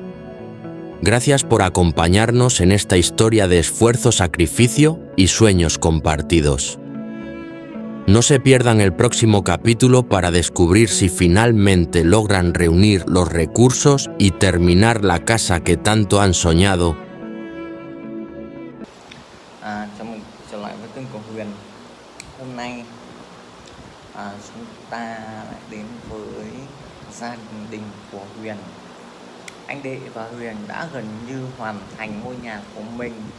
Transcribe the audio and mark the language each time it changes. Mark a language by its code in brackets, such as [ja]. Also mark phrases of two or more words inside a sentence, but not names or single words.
[es] Gracias por acompañarnos en esta historia de esfuerzo, sacrificio y sueños compartidos. No se pierdan el próximo capítulo para descubrir si finalmente logran reunir los recursos y terminar la casa que tanto han soñado. [vi] Chào mừng trở lại với kênh của Huyền. Hôm nay chúng ta lại đến với gia đình của Huyền. Anh Đệ và Huyền đã gần như hoàn thành ngôi nhà của mình.